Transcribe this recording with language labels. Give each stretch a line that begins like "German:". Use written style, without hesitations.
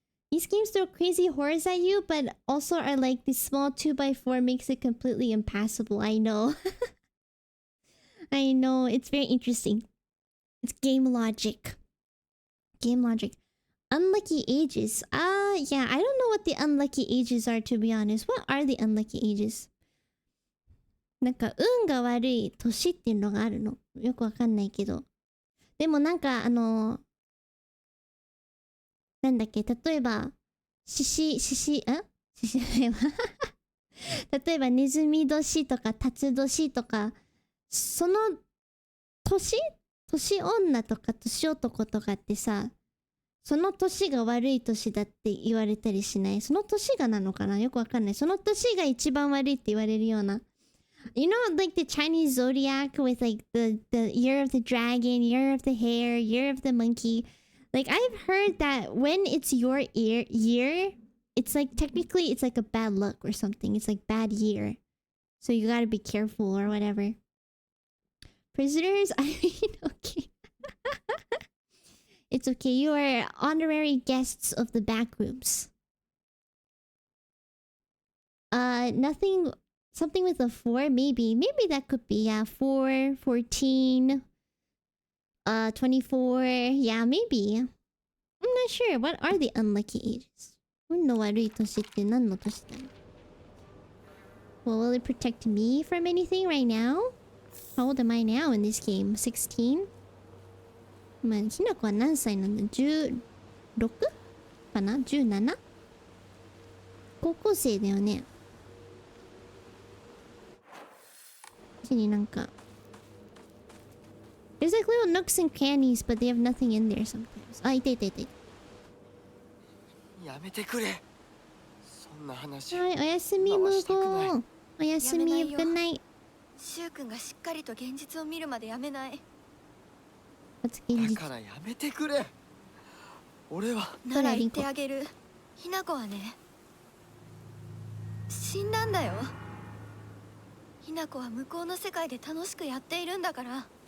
English: These games throw crazy horrors at you, but also are like the small 2x4 makes it completely impassable. I know. I know. It's very interesting. It's game logic. Game logic. Unlucky ages. Yeah, I don't know what the unlucky ages are, to be honest. What are the unlucky ages?
Japanese: なんか、運が悪い年っていうのがあるの。よくわかんないけど。でもなんか、なんだっけ、例えば、獅子例えば、ネズミ年とか、タツ年とか、その年女とか年男とかってさ、その年が悪い年だって言われたりしない？その年がなのかな？よくわかんない。その年が一番悪いって言われるような。
English: You know, like the Chinese zodiac with like the year of the dragon, year of the hare, year of the monkey. Like I've heard that when it's your year, it's like technically it's like a bad luck or something. It's like bad year. So you gotta be careful or whatever. Prisoners? I mean, okay. It's okay. You are honorary guests of the Backrooms. Nothing... Something with a 4, maybe. Maybe that could be, yeah. 4, 14, 24. Yeah, maybe. I'm not sure. What are the unlucky ages?
Japanese: 運の悪い年って何の年だろう?
English: Well, will it protect me from anything right now? How old am I now in this game? 16?
Japanese: まあ、ひなこは何歳なんだ ?16? かな ?17? 高校生だよね。
English: なんか There's like little nooks and crannies, but they have nothing in there sometimes.
Japanese: あ、いたいたいたいた。やめてくれ。そんな話。はい、おやすみ無言。おやすみ、
English: good night。
Japanese: シュウ君がしっかりと現実を見るまでやめない。だからやめてくれ。俺は。なら言ってあげる。ひなこはね、死んだんだよ。ひなこは向こうの世界で楽しくやっているんだから。